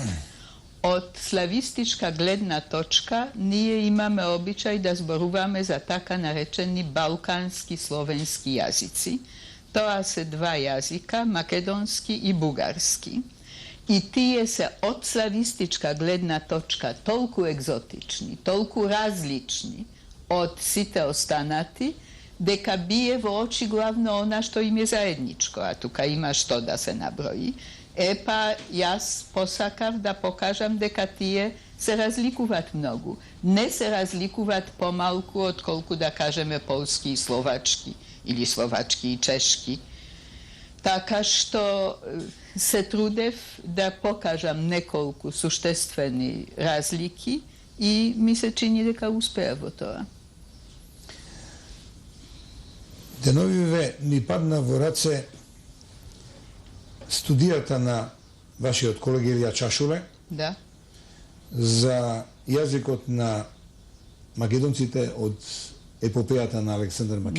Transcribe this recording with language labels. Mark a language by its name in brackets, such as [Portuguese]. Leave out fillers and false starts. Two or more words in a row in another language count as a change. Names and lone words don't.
[Macedonian] Од славистичка гледна точка ние имаме обичај да зборуваме за така наречени балкански словенски јазици. Тоа се два јазика, македонски и бугарски. И тие се од славистичка гледна точка толку екзотични, толку различни од сите останати, deka bije v oči glavno ona što im je zajedničko, a tukaj ima što da se nabroji. Pa jas posakav da pokažem deka tije se razlikuvat mnogu. Ne se razlikuvat pomalku od kolku da kažeme polski i slovački, ili slovački i češki. Taka što se trudev da pokažem nekolku suštestveni razliki i mi se čini deka uspevo toa. Деновиве ни падна во раце студијата на вашиот колега Илија Чашуле, Да. за јазикот на македонците од епопејата на Александар Македонски.